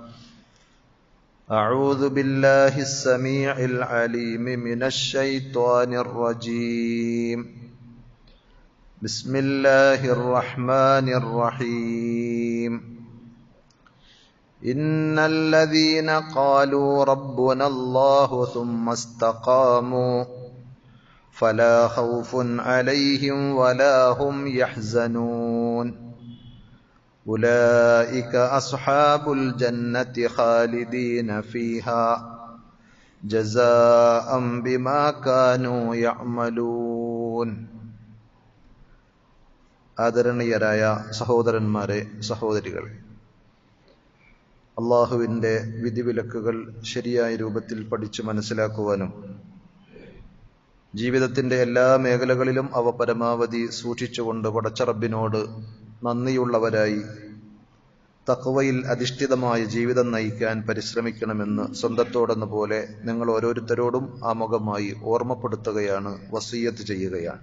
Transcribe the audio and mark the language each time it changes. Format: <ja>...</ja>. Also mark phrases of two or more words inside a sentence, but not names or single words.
<ar>أعوذ بالله السميع العليم من الشيطان الرجيم بسم الله الرحمن الرحيم إن الذين قالوا ربنا الله ثم استقاموا فلا خوف عليهم ولا هم يحزنون أولئك أصحاب الجنة خالدين فيها جزاء بما كانوا يعملون.</ar> <ml>ആദരണീയരായ സഹോദരന്മാരെ, സഹോദരികളെ, അള്ളാഹുവിൻ്റെ വിധിവിലക്കുകൾ ശരിയായ രൂപത്തിൽ പഠിച്ചു മനസ്സിലാക്കുവാനും ജീവിതത്തിൻ്റെ എല്ലാ മേഖലകളിലും അവ പരമാവധി സൂക്ഷിച്ചുകൊണ്ട് പടച്ച റബ്ബിനോട് നന്ദിയുള്ളവരായി തഖ്വയിൽ അധിഷ്ഠിതമായ ജീവിതം നയിക്കാൻ പരിശ്രമിക്കണമെന്ന് സ്വന്തത്തോടെന്ന പോലെ നിങ്ങൾ ഓരോരുത്തരോടും ആമുഖമായി ഓർമ്മപ്പെടുത്തുകയാണ്, വസിയ്യത്ത് ചെയ്യുകയാണ്.</ml>